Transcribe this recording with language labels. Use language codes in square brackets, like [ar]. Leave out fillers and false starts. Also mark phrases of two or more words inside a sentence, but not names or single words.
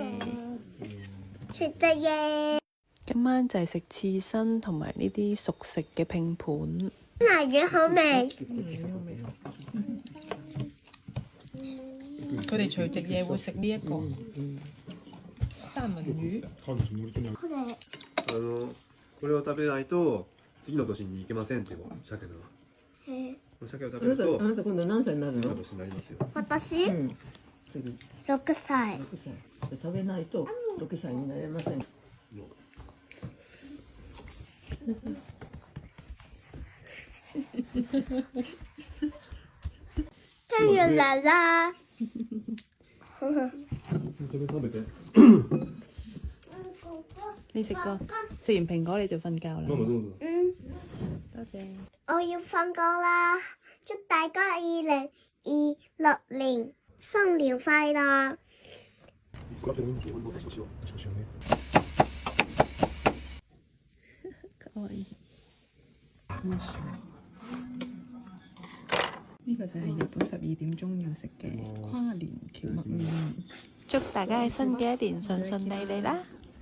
[yue] 除夕夜。今晚就係食刺身同埋呢啲熟食嘅拼盤。奶魚好味。佢哋除夕夜會食呢一個三文魚。 [ja] これを食べないと次の年に行けませんっていう鮭なの。この鮭を食べるとあなた今度何歳になるの？次の年になりますよ。私、次 6歳。 6歳。食べないと6歳になれません。 [yue] 生日嚟啦！ [ja] 食べて。 [yue] 你食過？食完蘋果你就瞓覺啦。 [ja] ママどうぞ。 [yue] 多謝。我要瞓覺啦！祝大家2026年新年快樂！ [ja] かわいい。 [yue] 呢個就係日本12點鐘要食嘅跨年蕎麥麵。祝大家喺新嘅一年順順利利啦！